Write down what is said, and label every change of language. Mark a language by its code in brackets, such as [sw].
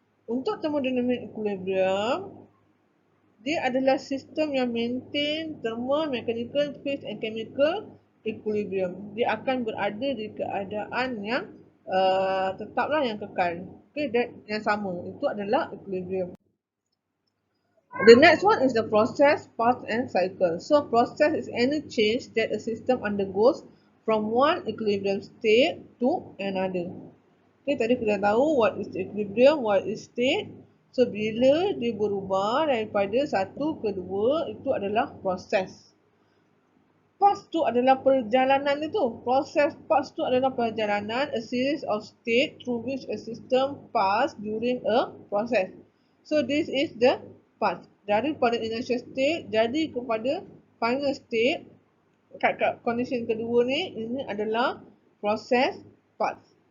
[ms] Untuk thermodynamic equilibrium, dia adalah sistem yang maintain thermal, mechanical, phase and chemical equilibrium. Dia akan berada di keadaan yang tetaplah, yang kekal. Okay, that yang sama. Itu adalah equilibrium. [en] The next one is the process, path and cycle. So process is any change that a system undergoes from one equilibrium state to another. [ms] Okay, tadi kita tahu [en] what is the equilibrium, what is state. [ms] So bila dia berubah daripada satu ke dua, itu adalah proses. Path tu adalah perjalanan itu. Proses path tu adalah perjalanan, [en] a series of state through which a system pass during a process. So this is the path. [ms] Daripada initial state jadi kepada final state, kat condition kedua ni, ini adalah proses path.